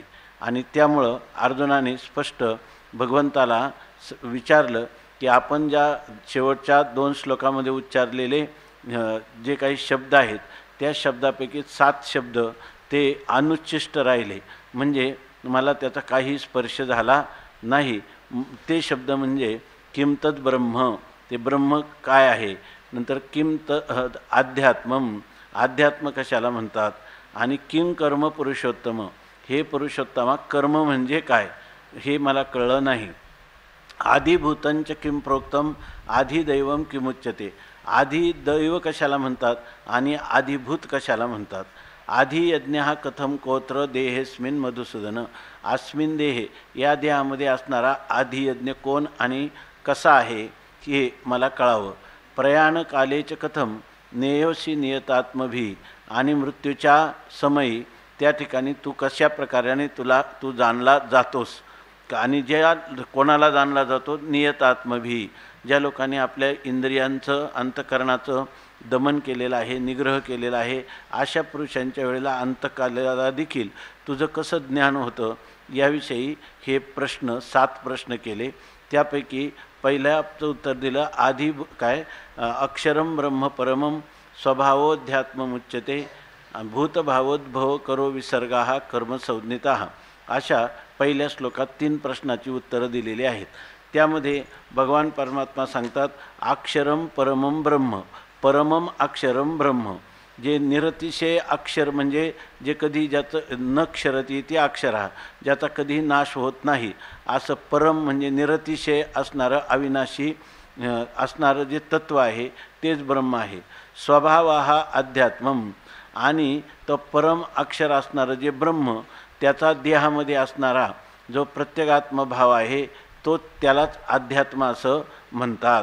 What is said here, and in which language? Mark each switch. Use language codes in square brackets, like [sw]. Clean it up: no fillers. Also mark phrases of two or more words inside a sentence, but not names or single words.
[mr] आणि त्यामुळं अर्जुनाने स्पष्ट भगवंताला विचारलं की आपण ज्या शेवटच्या 2 श्लोकामध्ये उच्चारलेले जे काही शब्द आहेत, त्या शब्दापैकी 7 शब्द ते अनुच्चिष्ट राहिले, म्हणजे मला त्याचा काही स्पर्श झाला नाही. ते शब्द म्हणजे [sa] किम तद ब्रह्म, [mr] ते ब्रह्म काय आहे, नंतर [sa] किम अध्यात्मम, [mr] अध्यात्म कशाला म्हणतात, आणि [sa] किम कर्म पुरुषोत्तम, [mr] हे पुरुषोत्तमा कर्म म्हणजे काय हे मला कळलं नाही. [sa] आदिभूतंच किम प्रोक्तम आधिदैवम किमुच्यते, [mr] आधी दैव कशाला म्हणतात आणि आधिभूत कशाला म्हणतात. [sa] आधी यज्ञ हा कथम कोत्र देहेस्मिन मधुसूदन, अस्मिन देहे, [mr] या देहामध्ये असणारा आधी यज्ञ कोण आणि कसा आहे हे मला कळावं. [sa] प्रयाण कालेच कथम नेयोशी नियतात्मभी, [mr] आणि मृत्यूच्या समयी त्या ठिकाणी तू कशा प्रकाराने तू जाणला जातोस, आणि ज्या कोणाला जाणला जातो, नियतात्मभी, ज्या लोकांनी आपल्या इंद्रियांचं अंतःकरणाचं दमन केलेलं आहे, निग्रह केलेला आहे, अशा पुरुषांच्या वेळेला अंतकालाला देखील तुझं कसं ज्ञान होतं, याविषयी हे प्रश्न 7 प्रश्न केले. त्यापैकी पहिल्याचं उत्तर दिलं आधी काय, [sa] अक्षरम ब्रह्म परमं स्वभावोध्यात्ममुच्यते भूतभावोद्भव करो विसर्गाः कर्म संज्ञिताः, [mr] अशा पहिल्या श्लोकात 3 प्रश्नाची उत्तरं दिलेली आहेत. त्यामध्ये भगवान परमात्मा सांगतात [sa] अक्षरम परमं ब्रह्म, परमम अक्षरम ब्रह्म, [mr] जे निरतिशय अक्षर म्हणजे जे कधी ज्याचं न क्षरती ते अक्षर हा, ज्याचा कधी नाश होत नाही, असं परम म्हणजे निरतिशय असणारं अविनाशी असणारं जे तत्व आहे तेच ब्रह्म आहे. स्वभाव हा अध्यात्मम, आणि तो परम अक्षर असणारं जे ब्रह्म, त्याचा देहामध्ये असणारा जो प्रत्यगात्मभाव आहे तो त्यालाच अध्यात्म असं म्हणतात.